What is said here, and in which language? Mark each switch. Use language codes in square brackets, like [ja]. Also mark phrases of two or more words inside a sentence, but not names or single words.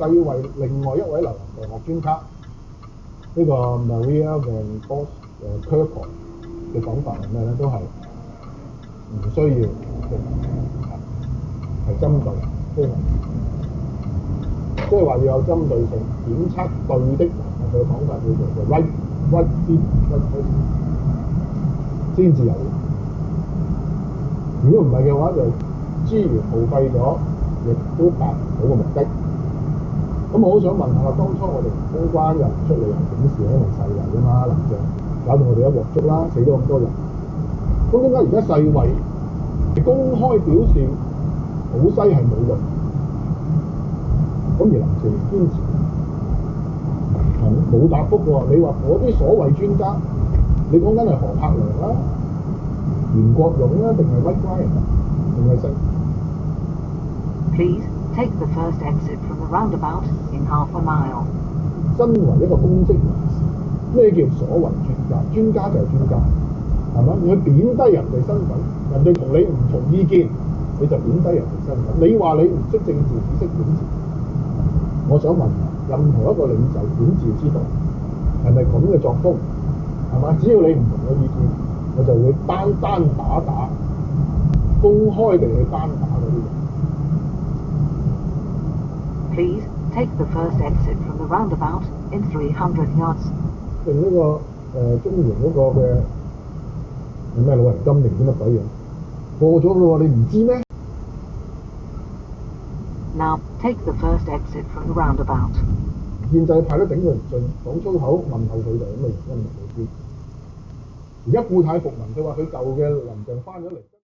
[yue] 世衛另外一位流行病學專家呢個 Maria Van Kerkhove 嘅講法係咩咧？都係唔需要嘅，係針對高危，即係話要有針對性檢測對的人，佢嘅講法叫做 [en] right fit person [yue] 先至有用。如果唔係嘅話，就資源耗費咗，亦都達唔到個目的。咁我好想問下，當初我哋公關又唔出嚟又警示，因為世衞啊嘛，林鄭搞到我哋一鑊粥啦，死咗咁多人。咁點解而家世衞公開表示普西係冇用？咁而林鄭堅持冇答覆喎。你話嗰啲所謂專家，你講緊係何柏良啦、袁國勇啦，定係 BlackVue 定係 [en] Please take the first exit from the roundabout in half a mile. [yue] 身為一個公職人士，咩叫所謂專家？專家就係專家，係咪？你去貶低人哋身份，人哋同你唔同意見，你就貶低人哋身份。你話你唔識政治，只識管治。我想問，任何一個領袖管治之道係咪咁嘅作風？係嘛？只要你唔同我意見，我就會單打，公開地去單打嗰啲人。 [en] Please take the first exit from the roundabout in 300 yards. [yue] 定呢個中原嗰個嘅係咩老人金定啲乜鬼嘢？過咗咯喎，你唔知咩？ [en] Now take the first exit from the roundabout. [yue] 建制派都頂佢唔順，講粗口問候佢哋咁嘅原因唔係佢知。而家故態復萌，佢話佢舊嘅林鄭翻咗嚟。